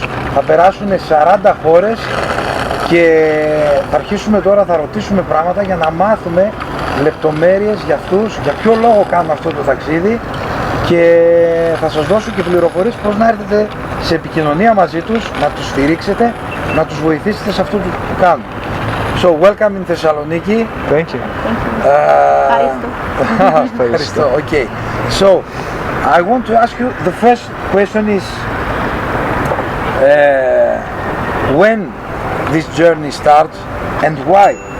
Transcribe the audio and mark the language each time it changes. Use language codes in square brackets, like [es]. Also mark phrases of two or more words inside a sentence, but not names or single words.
[el] Θα περάσουν 40 χώρες και θα αρχίσουμε τώρα, θα ρωτήσουμε πράγματα για να μάθουμε λεπτομέρειες για αυτούς, για ποιο λόγο κάνουν αυτό το ταξίδι, και θα σας δώσω και πληροφορίες πώς να έρθετε σε επικοινωνία μαζί τους, να τους στηρίξετε, να τους βοηθήσετε σε αυτό που κάνουν. [en] So, welcome in Thessaloniki. Thank you. [el] Ευχαριστώ. Okay. [en] So, I want to ask you, the first question is, when this journey starts and why?